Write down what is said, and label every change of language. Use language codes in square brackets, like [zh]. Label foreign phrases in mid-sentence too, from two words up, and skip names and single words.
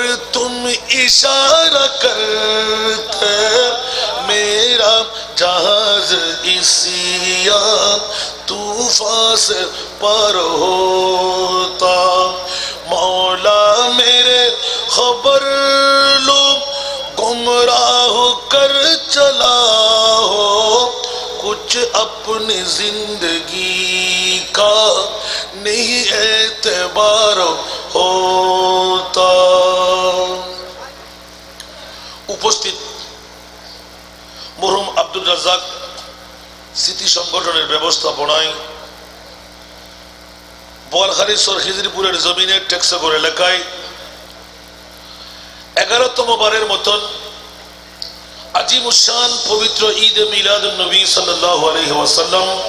[ur] تم اشارہ کرتے میرا جہاز اسی طوفان سے پار ہوتا مولا میرے خبر لو گمراہ کر چلا ہو کچھ اپنی زندگی کا نہیں اعتبار ہوتا [bn] উপস্থিত মরহুম আব্দুল রাজ্জাক স্মৃতি সংগঠনের ব্যবস্থাপনায় বোয়ালখালী সরখিজরিপুরের জমিনে টেকসগর এলাকায় 11তম বারের মতন আজিমুশান পবিত্র ঈদ মিলাদুন নবী সাল্লাল্লাহু আলাইহি ওয়াসাল্লাম